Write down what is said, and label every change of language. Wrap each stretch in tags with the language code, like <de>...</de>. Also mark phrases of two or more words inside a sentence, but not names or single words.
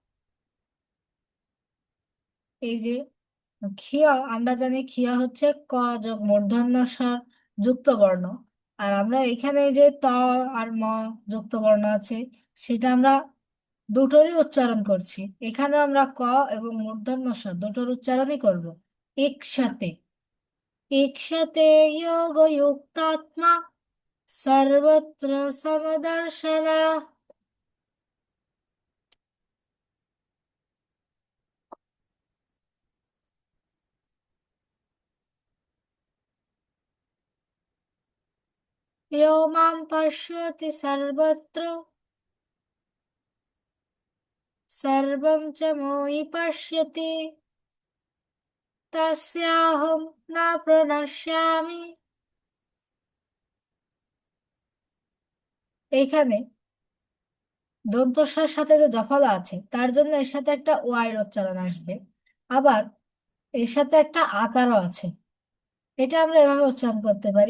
<bn>এই যে খিয়া, আমরা জানি খিয়া হচ্ছে ক যোগ মূর্ধন্য ষ যুক্ত বর্ণ, আর আমরা এখানে এই যে ত আর ম যুক্ত বর্ণ আছে, সেটা আমরা দুটোরই উচ্চারণ করছি। এখানে আমরা ক এবং মূর্ধন্য ষ দুটোর উচ্চারণই করব।</bn> <sa>ইক্ষতে, ইক্ষতে যোগযুক্তাত্মা সর্বত্র সমদর্শনা। यो मां पश्यति सर्वत्र सर्वं च मोहि पश्यति तस्याहं न প্রণশ্যামি।</sa> <bn>এইখানে দন্তস্বর সাথে যে জফলা আছে তার জন্য এর সাথে একটা ওয়াইয়ের উচ্চারণ আসবে, আবার এর সাথে একটা আকারও আছে। এটা আমরা এভাবে উচ্চারণ করতে পারি।</bn>